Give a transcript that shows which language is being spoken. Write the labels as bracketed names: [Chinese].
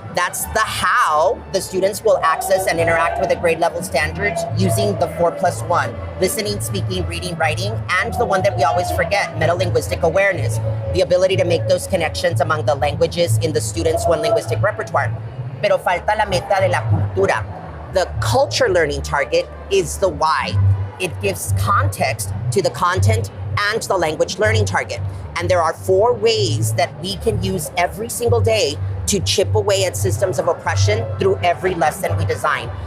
[English] That's the how the students will access and interact with the grade level standards using the 4+1, listening, speaking, reading, writing, and the one that we always forget, metalinguistic awareness, the ability to make those connections among the languages in the students' one linguistic repertoire. [Spanish] Pero falta la meta de la cultura. [English] The culture learning target is the why. It gives context to the content and the language learning target. And there are 4 ways that we can use every single day to chip away at systems of oppression through every lesson we design.